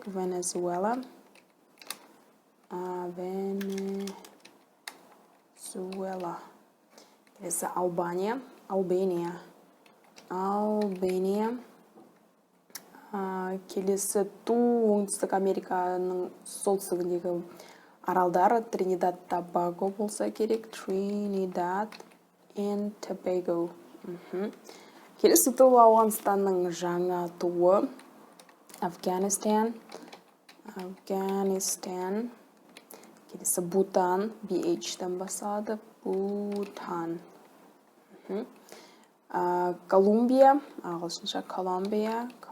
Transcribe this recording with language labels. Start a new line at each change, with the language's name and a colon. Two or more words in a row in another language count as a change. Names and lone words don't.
Kazakh: Венесуэла. Келесі Албания. Келесі ту оңтүстік Американың солтүстігіндегі аралдары Тринидад Тобаго болса керек. Trinidad and Tobago. Келесі ту Ауғанстанның жаңа туы Афганистан. Келесі Бутан, BH-тен басады. Бутан. Колумбия, ағылшынша Колумбия.